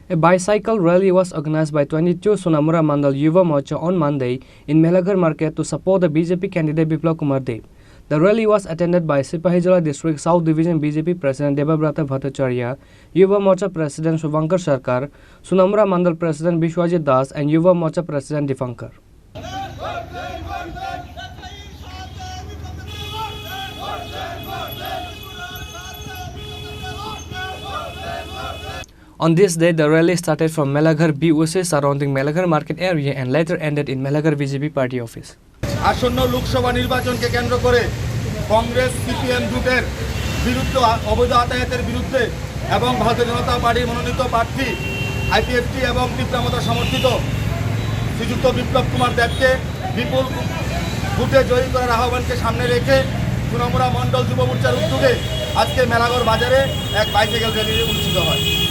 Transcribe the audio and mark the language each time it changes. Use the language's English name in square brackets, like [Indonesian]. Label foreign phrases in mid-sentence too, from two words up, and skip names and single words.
[English] A bicycle rally was organized by 22 Sonamura Mandal Yuba Morcha on Monday in Melaghar market to support the BJP candidate Biplab Kumar Dev. The rally was attended by Sipahijala District South Division BJP President Debabrata Bhattacharya, Yuba Morcha President Shubhankar Sarkar, Sonamura Mandal President Bishwajit Das and Yuba Morcha President Dipankar. On this day, the rally started from Melaghar BUC surrounding Melaghar market area and later ended in Melaghar BJP party office. [Bangla] আসন্ন লোকসভা নির্বাচনকে কেন্দ্র করে কংগ্রেস সিপিএম জোটের বিরুদ্ধে অবৈধ আতায়াতের বিরুদ্ধে এবং ভারতীয় জনতা পার্টির মনোনীত প্রার্থী আইপিএফটি এবং তীব্রমতা সমর্থিত শ্রীযুক্ত বিপ্লব কুমার দেবকে বিপুল ভোটে জয়ী করার আহ্বানকে সামনে রেখে সোনামুড়া মণ্ডল যুব মোর্চার উদ্যোগে আজকে মেলাঘর বাজারে এক বাইসাইকেল র্যালি অনুষ্ঠিত হয়।